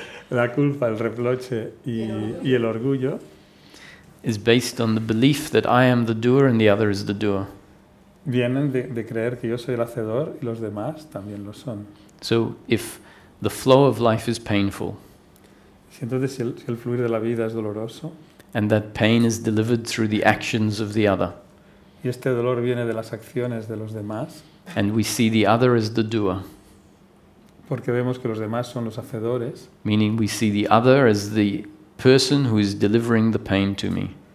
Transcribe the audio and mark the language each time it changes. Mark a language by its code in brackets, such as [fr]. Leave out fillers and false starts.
[es] La culpa, el reproche y el orgullo [en] is based on the belief that I am the doer and the other is the doer. [es] vienen de creer que yo soy el hacedor y los demás también lo son. [en] So if the flow of life is painful [es] Entonces, si el fluir de la vida es doloroso [en] and that pain is delivered through the actions of the other, [es] y este dolor viene de las acciones de los demás, [en] and we see the other as the doer, [es] porque vemos que los demás son los hacedores, [en] meaning we see the other as the person who is delivering the pain to me,